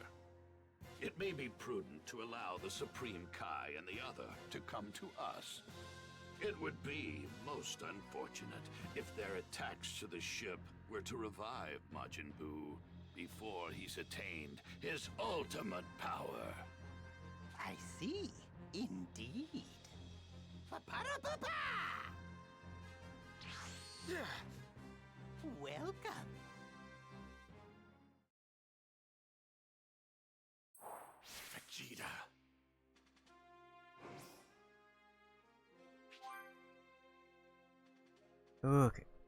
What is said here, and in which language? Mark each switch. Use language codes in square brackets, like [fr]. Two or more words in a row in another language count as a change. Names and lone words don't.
[en] It may be prudent to allow the Supreme Kai and the other to come to us. It would be most unfortunate if their attacks to the ship were to revive Majin Buu before he's attained his ultimate power. I see. Indeed. Pa-pa-da-pa-pa! Welcome. Vegeta. Okay.